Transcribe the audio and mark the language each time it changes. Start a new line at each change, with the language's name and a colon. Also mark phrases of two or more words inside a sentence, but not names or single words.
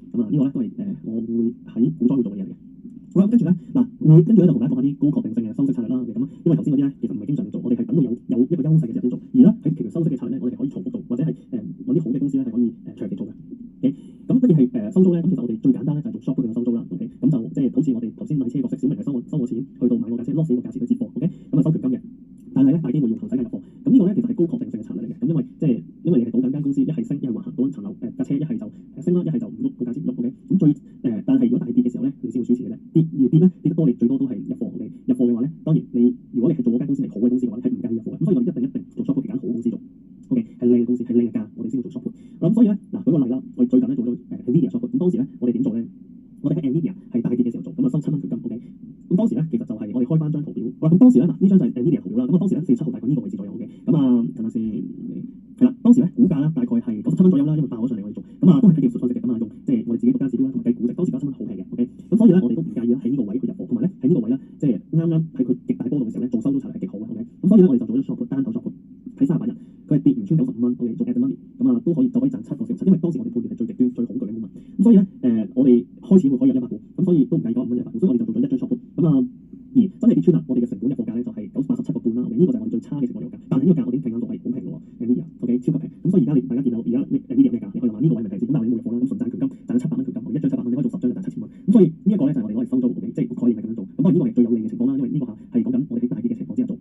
Cantonese: 咁呢個咧都係我會喺股災會做嘅嘢嚟嘅。好啦，跟住咧跟住咧就同大家講下啲高確定性嘅收息策略啦。咁因為頭先嗰啲咧其實唔係經常做，我哋係等到有一個優勢嘅時候先做。而咧喺期權收息嘅策略咧，我哋可以重複做，或者係揾啲好嘅公司咧係可以長期做嘅。OK。咁乜嘢係收租咧？咁其實我哋最簡單咧就係做
English: short put
Cantonese: 嘅收租啦。OK。咁就即係好似我哋頭先買車角色，小明係收我錢去到買個架車 loss 個價錢去接貨。OK。咁收權金嘅，但係咧大機會要行使價入貨。咁呢個咧其實係高確定性嘅策略嚟嘅。咁因為你係賭緊間公司一係升一係橫行，賭緊層樓架車一係就升啦，一係就唔喐個價錢唔喐。OK。咁但係如果大跌嘅時候咧，你先會輸錢嘅啫。跌咧跌得多，你最多都係入貨。OK。入貨嘅話咧，當然如果你係做嗰間公司係好嘅公司嘅話，你係唔介意入貨嘅。咁所以我哋一定做
English: short put
Cantonese: 揀好公司做。OK。係靚嘅公司係靚嘅價，我哋先會做
English: short put。
Cantonese: 咁所以咧舉個例啦，我哋最近咧做咗Nvidia
English: short put。
Cantonese: 咁當時咧我哋點做咧？我哋喺 Nvidia 係大跌嘅時候做，咁收7蚊權金。OK。咁當時咧其實就係我哋開翻張圖表。咁當時咧呢張就係 Nvidia 圖表啦。咁當時咧4月7號大概呢個位置左右嘅。等下先，係啦，當時咧股價咧大概係97蚊左右啦，因為爆咗上嚟我哋做。都係睇技術分析嘅。用即係我哋自己獨家指標啦，同埋計估值。當時97蚊好平嘅。OK。咁所以咧我哋都唔介意喺呢個位去入貨，同埋咧喺呢個位咧即係啱喺佢極大波動嘅時候咧做收租策略係極好嘅。OK。咁所以咧我哋就做咗
English: short put
Cantonese: 單頭
English: short put
Cantonese: 喺38日，佢係跌唔穿95蚊，OK， 做
English: at the money，
Cantonese: 都可以賺7個4%，因為當時我哋判斷係最極端最恐懼嘅 moment。咁所以咧我哋開始會可以入100股，咁所以都唔計95蚊100股，所以我哋就做咗一張
English: short put。
Cantonese: 而真係跌穿啦，我哋嘅成本入貨價咧就係87個半啦。呢個就係我哋最差嘅成本入價，但係呢個價我哋已經平緊到係好平嘅喎 Nvidia OK 超級平。咁所以而家大家見到而家 Nvidia 咩價？你可以話呢個位咪平先，咁但係你冇入貨啦，咁純賺權金賺咗700蚊權金，一張700蚊你可以做10張就賺7000蚊。咁所以呢一個咧就係我哋攞嚟收租 OK， 即係個概念係咁樣做。咁當然呢個係最有利嘅情況啦，因為呢個係講緊我哋喺大跌嘅情況之下做。